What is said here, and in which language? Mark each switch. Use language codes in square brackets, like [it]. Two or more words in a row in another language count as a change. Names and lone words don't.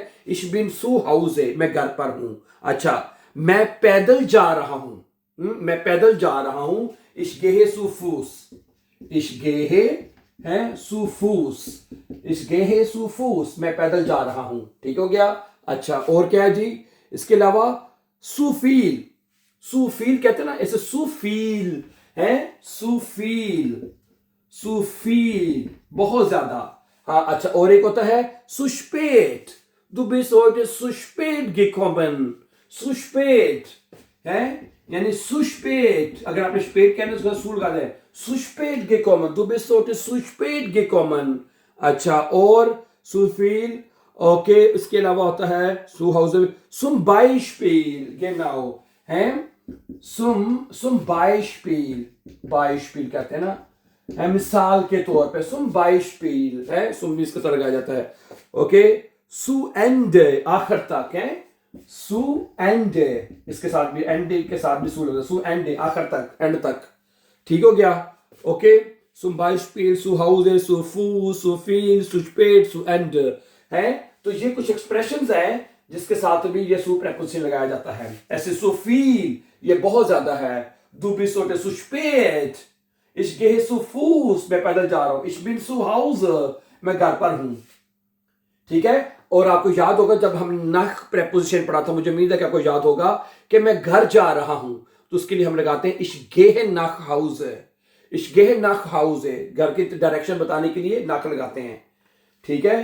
[de] ich bin zu Haus [hi] है, मैं घर पर हूं। अच्छा, मैं पैदल जा रहा हूं, मैं पैदल जा रहा हूं, [de] ich gehe zu Fuß, ich gehe [hi] है सुफूस, [de] ich gehe zu Fuß, [hi] मैं पैदल जा रहा हूं, ठीक हो गया। अच्छा, और क्या है जी इसके अलावा? [de] zu viel, zu viel [hi] कहते हैं ना, ऐसे सुफील है, [de] zu viel, zu viel, [hi] बहुत ज्यादा। हाँ, अच्छा, और एक होता है सुस्पेट, [de] du bist heute zu spät gekommen, [hi] सुस्पेट है, यानी सुस्पेट, अगर आपने स्पेट कहना उसका सू लगा दे, [de] zu spät gekommen, du bist heute zu spät gekommen। [hi] अच्छा, और सुफील, ओके, इसके अलावा होता है [de] zu Haus, zum Beispiel, genau [hi] है, [de] zum Beispiel, Beispiel [hi] कहते हैं ना, है मिसाल के तौर पे, [de] zum Beispiel [hi] है, zum भी इसका तरह लगाया जाता है। ओके, [de] zu Ende, [hi] आखिर तक है, [de] zu Ende, [hi] इसके साथ भी एंड के साथ भी सु लगा, [de] zu Ende, [hi] आखिर तक, एंड तक, ठीक हो गया। ओके, [de] zum Beispiel, zu Hause, zu Fuß, zu viel, zu spät, zu Ende है। [hi] तो ये कुछ एक्सप्रेशंस हैं जिसके साथ भी ये सु प्रेपोजिशन लगाया जाता है। ऐसे [de] zu viel, [hi] ये बहुत ज्यादा है, [de] du bist heute zu spät, ich gehe zu Fuß, [hi] मैं पैदल जा रहा हूं, [de] ich bin zu Hause, [hi] मैं घर पर हूं, ठीक है। और आपको याद होगा जब हम नख प्रेपोजिशन पढ़ा था, मुझे उम्मीद है कि आपको याद होगा कि मैं घर जा रहा हूं, तो उसके लिए हम लगाते हैं [de] ich geh nach Haus, ich geh nach Haus, [hi] घर की डायरेक्शन बताने के लिए नख लगाते हैं, ठीक है।